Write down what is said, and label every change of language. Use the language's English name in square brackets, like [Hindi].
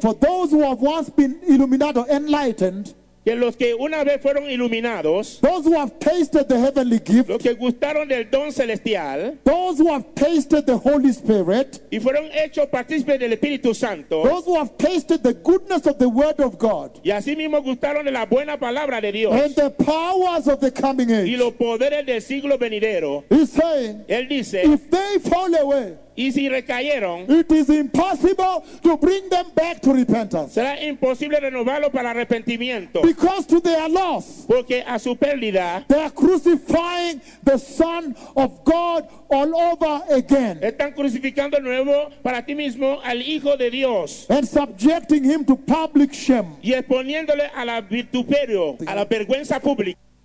[English] For those who have once been illuminated, enlightened. [Spanish] Que los que una vez fueron iluminados. [English] Those who have tasted the heavenly gift. [Spanish] Los que gustaron del don celestial. [English] Those who have tasted the Holy Spirit. [Spanish] Y fueron hechos partícipes del Espíritu Santo. [English] Those who have tasted the goodness of the Word of God. [Spanish] Y así mismo gustaron de la buena palabra de Dios. [English] And the powers of the coming age. [Spanish] Y los poderes del siglo venidero. [English] He's saying, [Spanish] él dice, [English] if they fall away. [Spanish] Y si recayeron, [English] it is impossible to bring them back to repentance. [Spanish] Será imposible renovarlo para arrepentimiento. [English] Because to their loss, [Spanish] porque a su pérdida, [English] they are crucifying the Son of God all over again. [Spanish] Están crucificando nuevo para ti mismo al Hijo de Dios. [English] And subjecting him to public shame. [Spanish] Y exponiéndole a la vituperio, a la vergüenza pública.